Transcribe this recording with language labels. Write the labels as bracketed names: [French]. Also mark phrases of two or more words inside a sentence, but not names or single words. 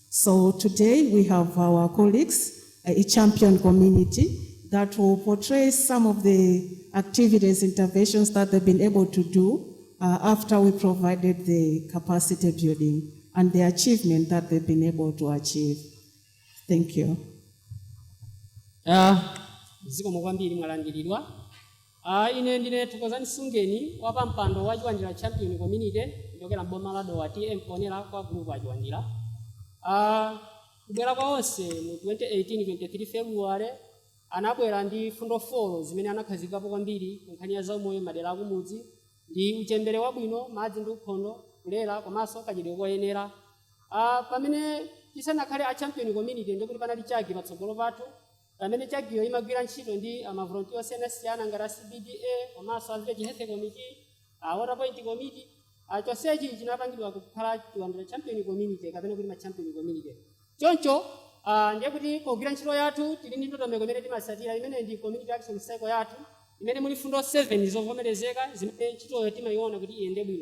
[English] So today we have our colleagues, a champion community that will portray some of the activities, interventions that they've been able to do after we provided the capacity building and the achievement that they've been able to achieve. Thank you. [Nyanja] Zikomo kwambiri mwalangirirwa. Ine ndine Thokozani Sungeni wapa mpando wachiwandira [English] champion community [Nyanja] ndokera mboma la Dowa TM ponera kwa group achiwandira. Kubwera kwa Onse mu 2018-23 February anabwera ndi fundo folo zimene anakhazikapo kwambiri kunkhani ya zaumoyo madera akumudzi ndi uchembere wabwino, madzi ndi ukhondo, kulera komanso kadyedwe koyenera. Pamene tisanakhale a [English] champion community [Nyanja] ndikuti panali chagi patsogolo pathu, pamene chagiyo imagwira ntchito ndi amavolontiya osiyanasiyana ngati CBDA komanso a [English] village health committee, water point committee. [Nyanja] Chonsechi chinapangidwa kukhala chiwandira [English] champion community [Nyanja] kapena kuti ma [English] champion community. [Nyanja] Choncho ndiye kuti pogwira ntchito yathu tili ndi ndondomeko imene timasatira imene ndi [English] community action cycle [Nyanja] yathu imene muli fundo 7 zovomerezeka zimene ntchitoyo timayiona kuti iyende bwino.